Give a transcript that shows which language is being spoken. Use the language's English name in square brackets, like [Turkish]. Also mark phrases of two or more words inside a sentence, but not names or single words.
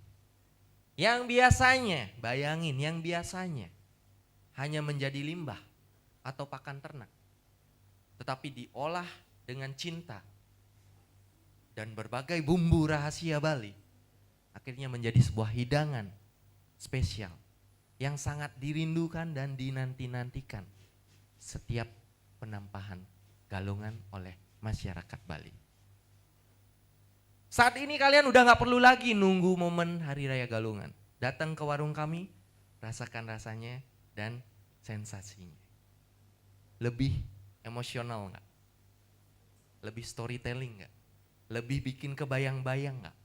[Indonesian] Yang biasanya, bayangin, yang biasanya hanya menjadi limbah atau pakan ternak, tetapi diolah dengan cinta dan berbagai bumbu rahasia Bali, akhirnya menjadi sebuah hidangan spesial yang sangat dirindukan dan dinanti-nantikan setiap penampahan Galungan oleh masyarakat Bali. Saat ini kalian udah gak perlu lagi nunggu momen Hari Raya Galungan. Datang ke warung kami, rasakan rasanya dan sensasinya. Lebih emosional gak? Lebih storytelling gak? Lebih bikin kebayang-bayang gak?